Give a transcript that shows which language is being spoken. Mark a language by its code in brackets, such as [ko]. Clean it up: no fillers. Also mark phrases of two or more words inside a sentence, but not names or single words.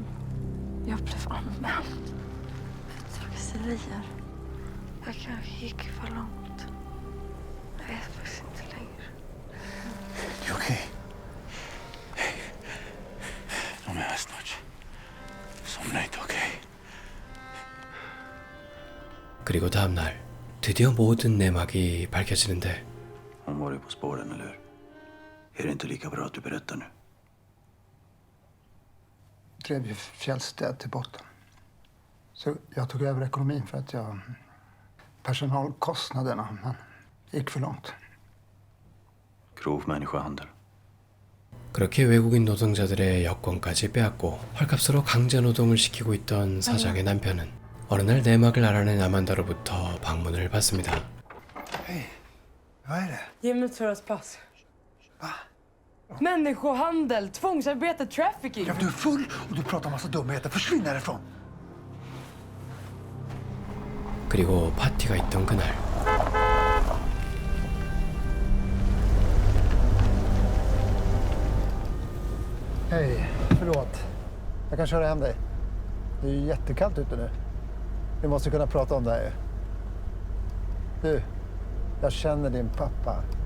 [sv] Jag blev anmäld för trakasserier. Jag kanske gick för långt. Jag vet faktiskt inte längre. Du okej? De är här snart. Somna inte, okej? [ko] 그리고 다음날 드디어 모든 내막이 밝혀지는데 [sv] Hon var ju på spåren, eller hur? Är det inte lika bra att du berättar nu? Drev ju Fjällstedt till botten. Så jag tog över ekonomin för att jag... Personalkostnaderna, men gick för långt. Grov människohandel. [ko] 그렇게 외국인 노동자들의 여권까지 빼앗고 헐값으로 강제 노동을 시키고 있던 사장의 남편은 어느 날 내막을 알아낸 아만다로부터 방문을 받습니다. [sv] Hej, vad är det? Ge mig Zoras pass. Va? Människohandel, tvångsarbete, trafficking. Ja, du är full och du pratar massa dumheter. Försvinn härifrån! [ko] 그리고 파티가 있던 그날 [sv] Hej, förlåt. Jag kan köra hem dig. Det är ju jättekallt ute nu. Vi måste kunna prata om det här. Du, jag känner din pappa.